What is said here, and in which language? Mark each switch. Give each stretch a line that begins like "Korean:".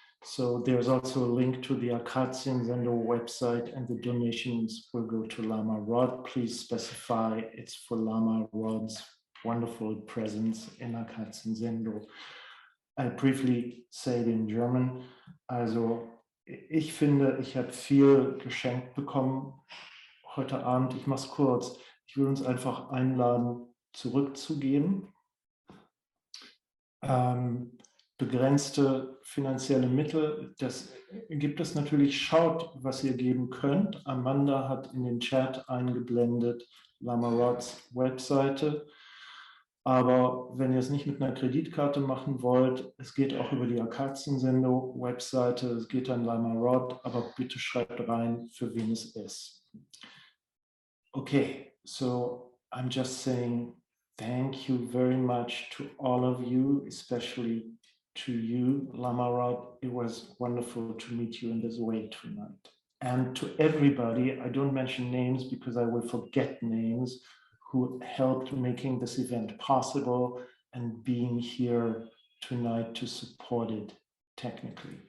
English: So there's also a link to the Akazienzendo website, and the donations will go to Lama Rod. Please specify it's for Lama Rod's wonderful presence in Akazienzendo. I briefly say it in German.
German: Also, ich finde, ich habe viel geschenkt bekommen heute Abend. Ich mache es kurz. Ich will uns einfach einladen, zurückzugeben. Begrenzte finanzielle Mittel, das gibt es natürlich. Schaut, was ihr geben könnt. Amanda hat in den Chat eingeblendet Lama Rods Webseite. Aber wenn ihr es nicht mit einer Kreditkarte machen wollt, es geht auch über die Akazienzendo Webseite, es geht an Lama Rod, aber bitte schreibt rein, für wen es ist.
English: Okay, so I'm just saying thank you very much to all of you, especially to you, Lama Rod. It was wonderful to meet you in this way tonight. And to everybody, I don't mention names because I will forget names, who helped making this event possible and being here tonight to support it technically.